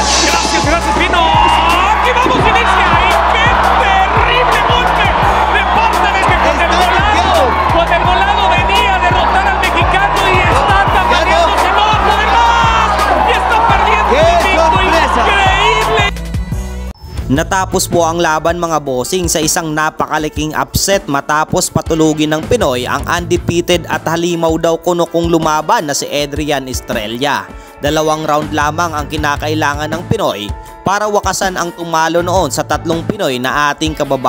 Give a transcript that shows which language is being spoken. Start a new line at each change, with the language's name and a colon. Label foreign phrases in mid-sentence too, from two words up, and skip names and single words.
Spanish: Gracias, Pino. Aquí vamos, inicia. Y qué terrible golpe de parte de que con el volado venía a derrotar al mexicano y está tambaleándose, no va a poder más. Y está perdiendo. ¡Qué sorpresa! Increíble.
Filipino: Natapos po ang laban mga bossing sa isang napakalaking upset matapos patulugin ng Pinoy ang undefeated at halimaw daw kuno kung lumaban na si Adrian Estrella. 2 round lamang ang kinakailangan ng Pinoy para wakasan ang tumalo noon sa 3 Pinoy na ating kababayan.